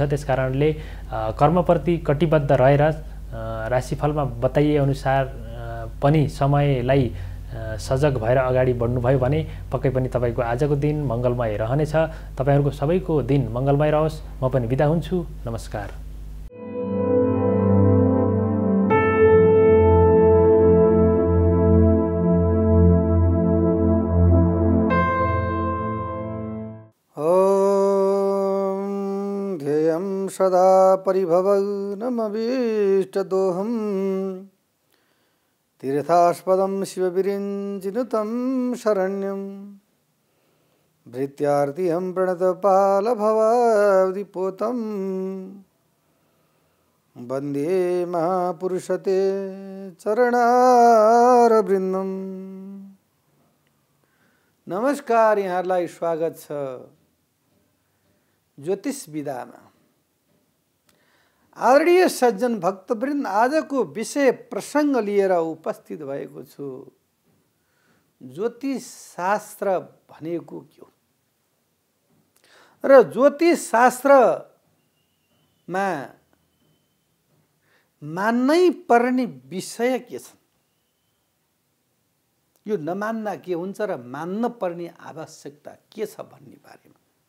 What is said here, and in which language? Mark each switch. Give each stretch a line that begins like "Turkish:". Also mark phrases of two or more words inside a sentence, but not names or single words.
Nepali: त्यसकारणले कर्मप्रति कटिबद्ध रहेर राशिफलमा बताइए अनुसार पनि समयलाई सजग भएर अगाडि बढ्नुभयो भने पक्कै पनि तपाईँको आजको दिन मङ्गलमय रहनेछ। तपाईँहरूको सबैको दिन मङ्गलमय रहोस्। म पनि बिदा हुन्छु। नमस्कार।
Sanskrit: सदा परिभवनमभीष्टदोहं तीर्थास्पदं शिवविरिञ्चिनुतं शरण्यं भृत्यार्तिहं प्रणतपालभवाब्धिपोतं वन्दे महापुरुषते चरणारविन्दम्।
Nepali: नमस्कार, यहाँहरूलाई स्वागत छ ज्योतिष विधामा। आदरणीय सज्जन भक्तवृन्द, आजको विषय प्रसङ्ग लिएर उपस्थित भएको छु। ज्योतिष शास्त्र भनेको के हो र ज्योतिष शास्त्रमा मान्नै पर्ने विषय के छन्, यो नमान्दा के हुन्छ र मान्न पर्ने आवश्यकता के छ भन्ने बारेमा।